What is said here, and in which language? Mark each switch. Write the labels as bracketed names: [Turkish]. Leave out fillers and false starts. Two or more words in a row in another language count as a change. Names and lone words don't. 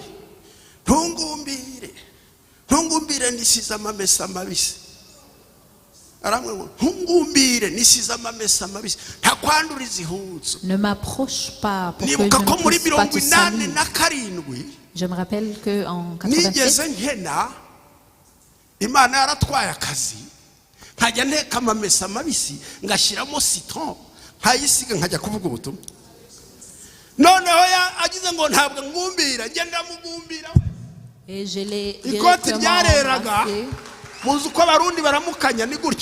[French] Ne m'approche pas pour que je ne puisse pas te saluer. Je me rappelle qu'en 87, [Rundi] nkajya nteka amamesa mabisi ngashyiramo citron nkayisiga nkajya kuvuga ubutumwa noneho agize ngo ntabwo ngumbira ngenda mugumbira ikoti ryareraga muzi uko abarundi baramukanya ni gutya